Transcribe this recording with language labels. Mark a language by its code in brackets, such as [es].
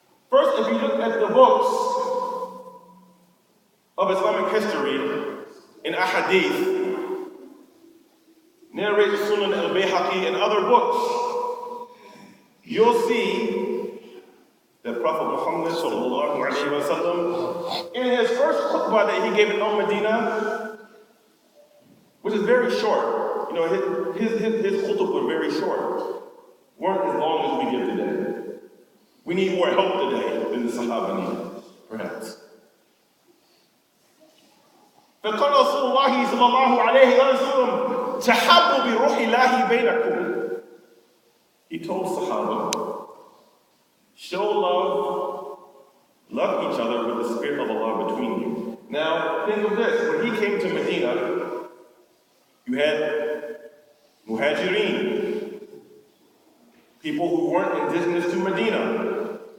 [en] First, if you look at the books of Islamic history in ahadith, narrated Sunan al-Bayhaqi and other books, you'll see that Prophet Muhammad sallallahu alayhi wa sallam, in his first khutbah that he gave in Medina, which is very short, you know, his khutbah were very short, weren't as long as we give today. We need more help today than the Sahaba need, perhaps. [ar] فقال رسول الله صلى الله عليه وسلم تحبوا بروح الله بينكم. [en] He told Sahaba, show love each other with the spirit of Allah between you. Now, think of this. When he came to Medina, you had Muhajirin, people who weren't indigenous to Medina.